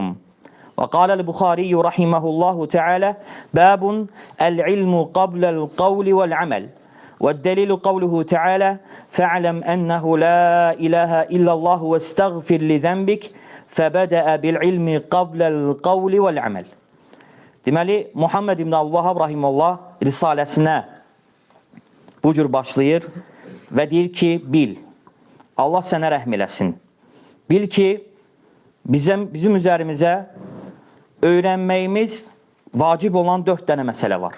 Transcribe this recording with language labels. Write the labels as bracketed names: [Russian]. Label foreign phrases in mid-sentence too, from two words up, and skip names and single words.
[Arabic] وقال البخاري رحمه الله تعالى: باب العلم قبل القول والعمل. والدليل قوله تعالى: فاعلم أنه لا إله إلا الله واستغفر لذنبك فبدأ بالعلم قبل القول والعمل. [Azerbaijani] Deməli, Muhammed ibn Abdülvahhab rahimehullah risaləsinə bu cür başlayır və deyir ki, bil, Allah sənə rəhm eləsin. Bil ki, bizim üzərimizə öyrənməyimiz vacib olan 4 dənə məsələ var.